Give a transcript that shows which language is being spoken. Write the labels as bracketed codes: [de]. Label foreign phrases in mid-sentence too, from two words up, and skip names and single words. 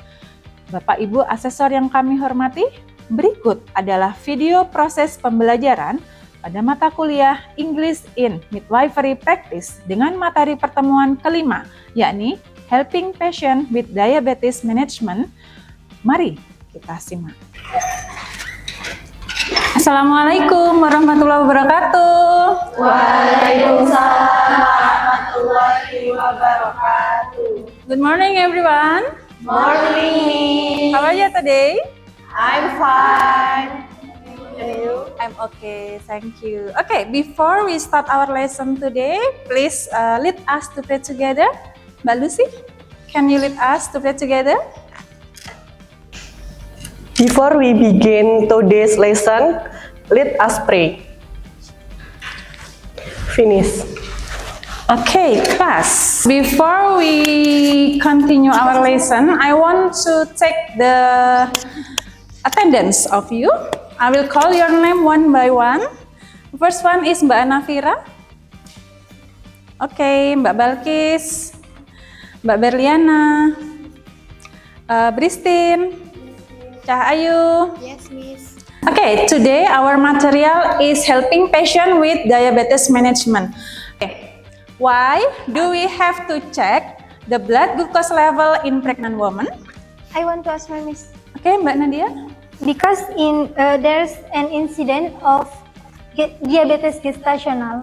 [id] Bapak Ibu asesor yang kami hormati, berikut adalah video proses pembelajaran pada mata kuliah English in Midwifery Practice dengan materi pertemuan kelima, yakni [en] Helping Patient with Diabetes Management. [id] Mari kita simak. [ar] السلام عليكم ورحمة الله وبركاته. وعليكم السلام ورحمة الله وبركاته. [en] Good morning everyone. Morning. How are you today? I'm fine. And you? I'm okay, thank you. Okay, before we start our lesson today, please lead us to pray together. Mbak Lucy, can you lead us to pray together? Before we begin today's lesson, let us pray. Finish. Okay, class. Before we continue our lesson, I want to take the attendance of you. I will call your name one by one. The first one is Mbak Anafira. Okay, Mbak Balkis, Mbak Berliana, Bristin, Cah Ayu. Yes, Miss. Okay, today our material is helping patient with diabetes management. Okay. Why do we have to check the blood glucose level in pregnant woman? I want to ask my Miss. Okay, Mbak Nadia. Because there's an incident of diabetes gestational.